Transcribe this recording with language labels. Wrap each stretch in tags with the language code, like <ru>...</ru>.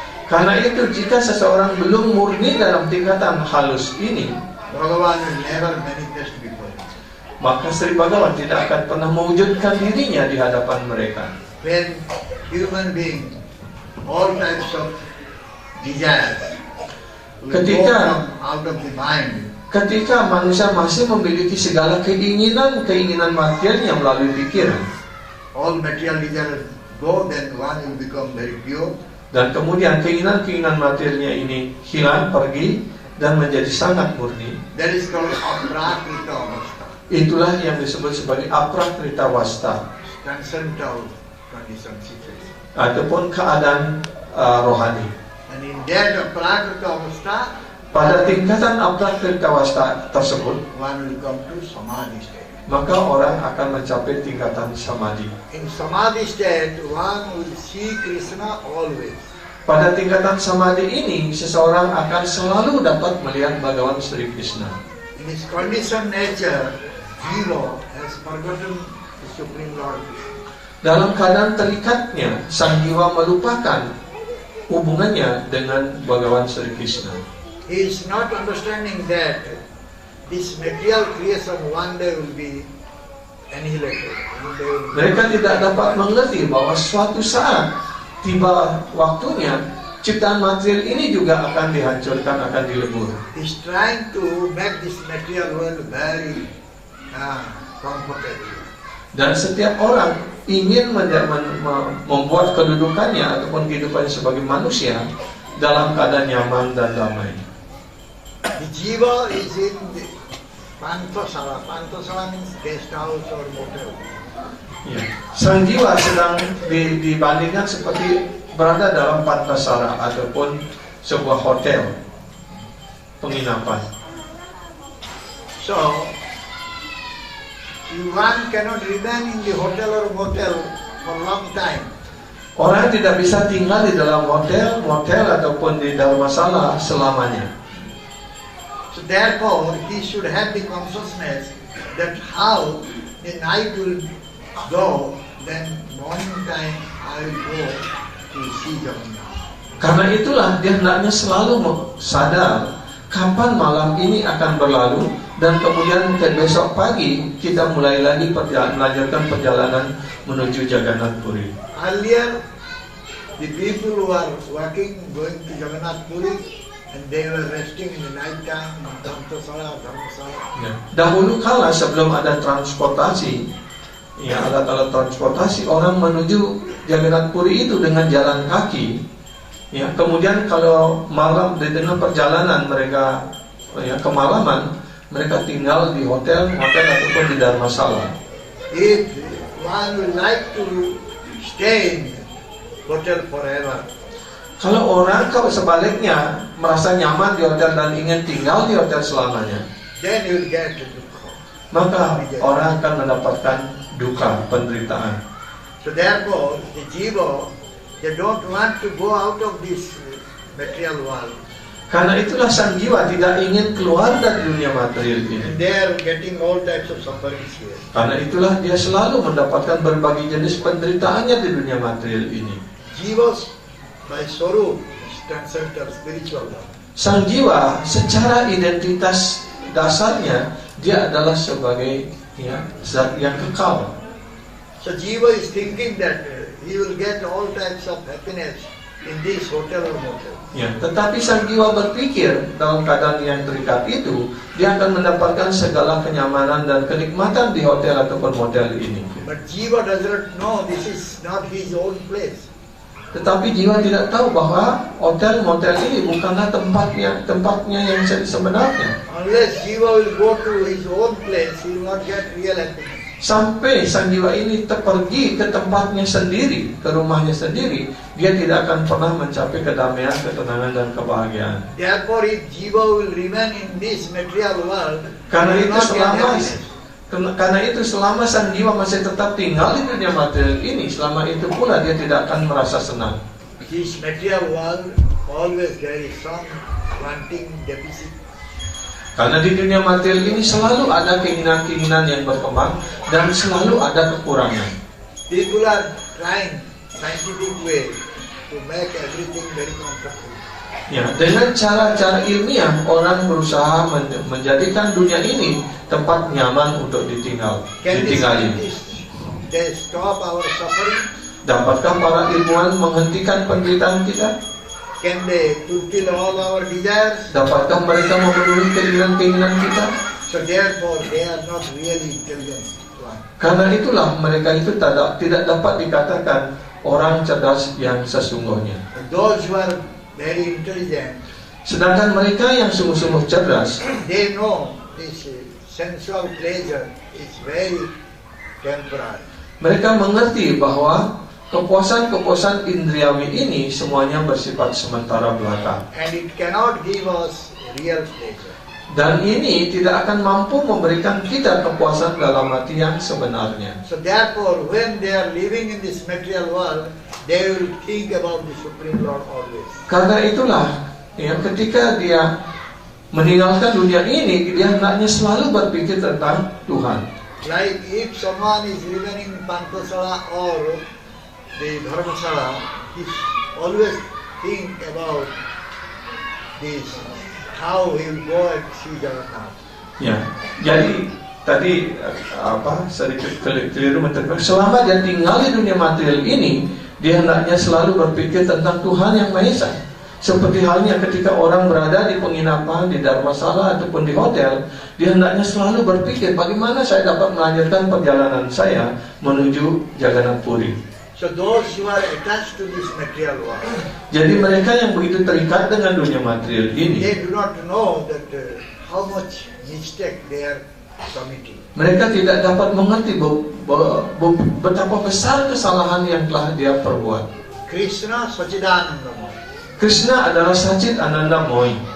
<id>Karena itu jika seseorang belum murni dalam tingkatan halus ini,</id> <en>Bhagavan will never manifest before him.</en> <id>maka Sri Bhagavan tidak akan pernah mewujudkan dirinya di hadapan mereka.</id> <en>When human being, all types of desires will go</en> <id>Ketika-</id> <en>out of the mind,</en> <id>Ketika manusia masih memiliki segala keinginan materialnya melalui pikiran,</id> <en>all material desires go, then one will become very pure.</en> <id>dan kemudian keinginan materialnya ini hilang, pergi, dan menjadi sangat murni,</id> <en>That is called aprakrita avastha,</en> <id>itulah yang disebut sebagai aprakrita wasta,</id> <en>transcendental condition situation.</en> <id>ataupun keadaan rohani.</id> <en>And in that aprakrita avastha,</en> <id>Pada tingkatan aprakrita wasta tersebut,</id> <en>one will come to samadhi state.</en> <id>maka orang akan mencapai tingkatan samadhi.</id> <en>In samadhi state, one will see Krishna always.</en> <id>Pada tingkatan samadhi ini, seseorang akan selalu dapat melihat Bhagawan Sri Krishna.</id> <en>In his conditioned nature, Jiva has forgotten the Supreme Lord Krishna.</en> <id>Dalam keadaan terikatnya, sang jiwa melupakan hubungannya dengan Bhagawan Sri Krishna.</id> <en>He is not understanding that this material creation one day will be annihilated. One day will be</en> <id>Mereka tidak dapat mengerti bahwa suatu saat tiba waktunya ciptaan material ini juga akan dihancurkan, akan dilebur.</id> <en>He's trying to make this material world very comfortable.</en> <id>Dan setiap orang ingin membuat kedudukannya ataupun kehidupannya sebagai manusia dalam keadaan nyaman dan damai.</id> <en>The jiva is in the Pantasala. Pantasala means guest house or motel.</en> <id>Ya. Sang jiwa sedang dibandingkan seperti berada dalam pantasara ataupun sebuah hotel penginapan.</id> <en>So, one cannot remain in the hotel or motel for a long time.</en> <id>Orang tidak bisa tinggal di dalam hotel, motel ataupun di dharmasala selamanya.</id> <en>So therefore, he should have the consciousness that how the night will go, then morning time I will go to see Jagannath.</en> <id>Karena itulah dia hendaknya selalu sadar kapan malam ini akan berlalu, dan kemudian besok pagi kita mulai lagi melanjutkan perjalanan menuju Jagannath Puri.</id> <en>Earlier, the people who are walking, going to Jagannath Puri, and they were resting in the night time in Dhammasala.</en> <id>Ya. Dahulu kala sebelum ada transportasi, ya alat-alat transportasi, orang menuju Jagannath Puri itu dengan jalan kaki. Ya, kemudian kalau malam di tengah perjalanan mereka kemalaman, mereka tinggal di hotel ataupun di dharmasala.</id> <en>If one would like to stay in hotel forever,</en> <id>Kalau sebaliknya merasa nyaman di hotel dan ingin tinggal di hotel selamanya,</id> <en>then you will get dukkha.</en> <id>maka orang akan mendapatkan duka, penderitaan.</id> <en>So therefore, the jiva, they don't want to go out of this material world.</en> <id>Karena itulah sang jiwa tidak ingin keluar dari dunia material ini.</id> <en>And they are getting all types of sufferings here.</en> <id>Karena itulah dia selalu mendapatkan berbagai jenis penderitaannya di dunia material ini.</id> <en>Jivas by sorrow transcend the spiritual world.</en> <id>Sang jiwa secara identitas dasarnya dia adalah sebagai zat yang kekal.</id> <en>So jiva is thinking that he will get all types of happiness in this hotel or motel.</en> <id>Ya, tetapi sang jiwa berpikir dalam keadaan yang terikat itu dia akan mendapatkan segala kenyamanan dan kenikmatan di hotel ataupun motel ini.</id> <en>But jiva does not know this is not his own place.</en> <id>Tetapi jiwa tidak tahu bahwa hotel motel ini bukanlah tempatnya yang sebenarnya.</id> <en>Unless jiva will go to his own place, he will not get real happiness.</en> <id>Sampai sang jiwa ini pergi ke tempatnya sendiri, ke rumahnya sendiri, dia tidak akan pernah mencapai kedamaian, ketenangan dan kebahagiaan.</id> <en>Therefore, if jiva will remain in this material world,</en> <id>Karena</id> <en>he will</en> <id>itu</id> <en>not get happiness.</en> <id>Karena itu selama sang jiwa masih tetap tinggal di dunia material ini, selama itu pula dia tidak akan merasa senang.</id> <en>This material world always there is some wanting deficit.</en> <id>Karena di dunia material ini selalu ada keinginan-keinginan yang berkembang dan selalu ada kekurangan.</id> <en>People are trying scientific way to make everything very comfortable.</en> <id>Ya, dengan cara-cara ilmiah orang berusaha menjadikan dunia ini tempat nyaman untuk</id> <en>Can these</en> <id>ditinggali.</id> <en>scientists they stop our suffering?</en> <id>Dapatkah para ilmuwan menghentikan penderitaan kita?</id> <en>Can they fulfill all our desires?</en> <id>Dapatkah mereka memenuhi keinginan-keinginan kita?</id> <en>So therefore they are not really intelligent one.</en> <id>Karena itulah mereka itu tidak dapat dikatakan orang cerdas yang sesungguhnya.</id> <en>Those who are very intelligent,</en> <id>Sedangkan mereka yang sungguh-sungguh cerdas,</id> <en>they know this sensual pleasure is very temporary.</en> <id>mereka mengerti bahwa kepuasan-kepuasan indriawi ini semuanya bersifat sementara belaka.</id> <en>And it cannot give us real pleasure.</en> <id>Dan ini tidak akan mampu memberikan kita kepuasan dalam hati yang sebenarnya.</id> <en>So therefore, when they are living in this material world, they will think about the Supreme Lord always.</en> <id>Karena itulah, ketika dia meninggalkan dunia ini, dia hendaknya selalu berpikir tentang Tuhan.</id> <en>Like if someone is living in Pantasala or the Dharmasala, he always think about this, how he will go and see Jagannath.</en> <id>Ya, jadi tadi sedikit keliru menterjemahkan. Selama dia tinggal di dunia material ini, dia hendaknya selalu berpikir tentang Tuhan yang Maha Esa. Seperti halnya ketika orang berada di penginapan, di dharmasala ataupun di hotel, dia hendaknya selalu berpikir bagaimana saya dapat melanjutkan perjalanan saya menuju Jagannath Puri.</id> <en>So those who are attached to this material world,</en> <id>Jadi mereka yang begitu terikat dengan dunia material ini,</id> <en>they do not know that how much mistake they are committing.</en> <id>mereka tidak dapat mengerti betapa besar kesalahan yang telah dia perbuat.</id> <en>Krishna Sachidanandamaya.</en> <id>Krishna adalah Sachit Anandamoy.</id>